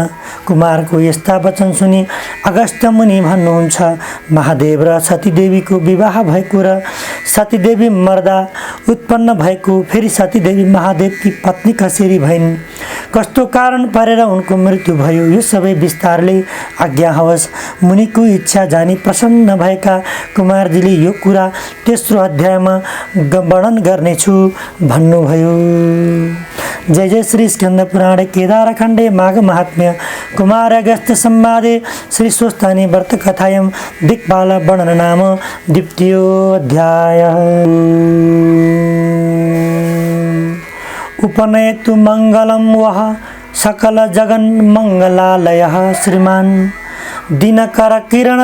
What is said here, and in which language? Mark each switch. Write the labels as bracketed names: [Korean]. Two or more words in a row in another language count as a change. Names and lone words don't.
[Nepali] कुमारको यस्ता वचन सुनि अगस्त्य मुनि भन्नुहुन्छ, महादेव र सतीदेवीको विवाह भएको र सतीदेवी मर्दा उत्पन्न भएको, फेरि सतीदेवी महादेवकी पत्नी कसरी भइन्, कस्तो कारण परेर उनको मृत्यु भयो, यो सबै विस्तारले आज्ञा होस्। मुनिको इच्छा जानी प्रसन्न भएका कुमारजीले यो कुरा तेस्रो अध्यायमा वर्णन गर्नेछु भन्नुभयो। [Sanskrit] जय जय श्री स्कंद पुराणे केदारखंडे माघ महात्म्य कुमार अगस्त्य संवादे श्री स्वस्तानी व्रत कथायं दिक्पाल वर्णन नाम द्वितीयो अध्याय। उपनयतु मंगलम वह सकल जगन मंगलालयः श्रीमान दिनकर किरण